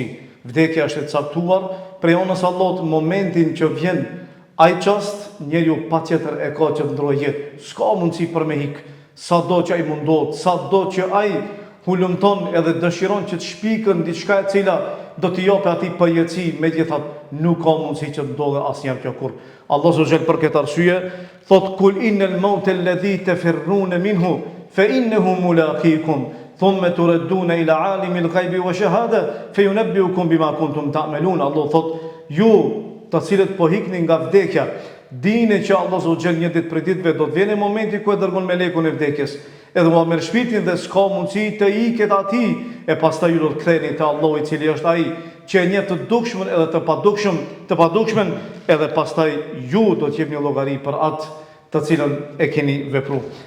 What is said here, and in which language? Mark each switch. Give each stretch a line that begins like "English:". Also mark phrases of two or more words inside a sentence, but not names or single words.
Albanian: Vdekja është e caktuar prej anës Allahut momentin që vjen ai çast, njeriu patjetër e ka që të ndrojë jetë. S'ka mundësi për me hik. Sado që ai mundohet, sado që ai hulumton edhe dëshiron që të shpikën diçka e cila do t'i japë atij përjetësi, megjithatë nuk ka mundësi që të ndodhe asnjëherë kjo kurrë.
Arabic: الله سبحانه
Albanian: për këtë arsye thot
Arabic: قل إن الموت الذي تفرون منه فإنه ملاقيكم ثم تردون إلى عالم الغيب والشهادة فينبئكم بما كنتم تعملون.
Albanian: Allah thot ju të cilët po hikni nga vdekja, dini që Allah subhanahu një ditë prej ditëve do të vjen momenti ku e dërgon melekun e vdekjes. Edhe ma merr shpirtin dhe s'ka mundësi të iket atij e pastaj ju do të ktheheni te Allahu I cili është ai që e njeh të dukshmën edhe të padukshmën, edhe pastaj ju do të jepni llogari për atë të cilën e keni vepruar.